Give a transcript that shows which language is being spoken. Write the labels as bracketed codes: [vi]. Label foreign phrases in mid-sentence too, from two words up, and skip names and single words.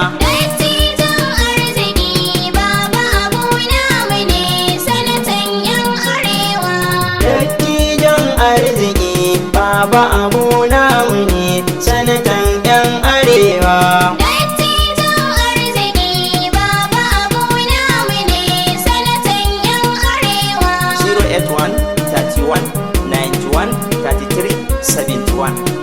[ha] Dattijan arziki, Baba Abu namu ne, sanatan yan arewa. Dattijan arziki, Baba Abu namu ne, Sanatan yan Arewa. Dattijon arziki, Baba Abu namu ne, sanatan yan Arewa. [en] Zero eight one, thirty-one, ninety-one, thirty-three, seventy-one.